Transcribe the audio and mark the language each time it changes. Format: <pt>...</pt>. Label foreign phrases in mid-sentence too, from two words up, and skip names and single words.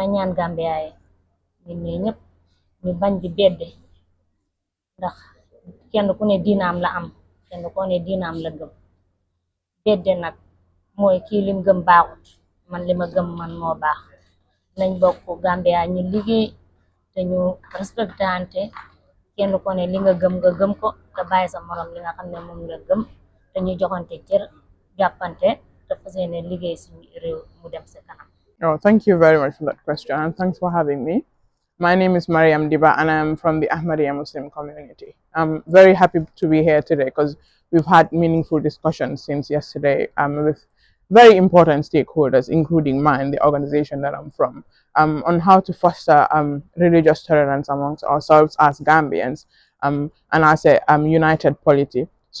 <wo>ñaan Gambia yi ñun ñii ñëpp ñu bañ di bedde ndax kenn ku ne diinaam la am kenn ku ne diinaam la gëm bedde nag mooy kii lim gëm baaxut man li ma gëm man moo baax nañ bokk Gambia ñu liggéey te ñu respectante kenn ko ne li nga gëm ko te bàyyi sa morom li nga xam ne moom la gëm te ñu joxante cër jàppante te fas yéene liggéey suñu réew mu dem sa kanam.</wo> <en>Oh, thank you very much for that question, and thanks for having me. My name is Mariam Diba, and I'm from the Ahmadiyya Muslim community. I'm very happy to be here today because we've had meaningful discussions since yesterday with very important stakeholders, including mine, the organization that I'm from, on how to foster religious tolerance amongst ourselves as Gambians and as a united polity,</en>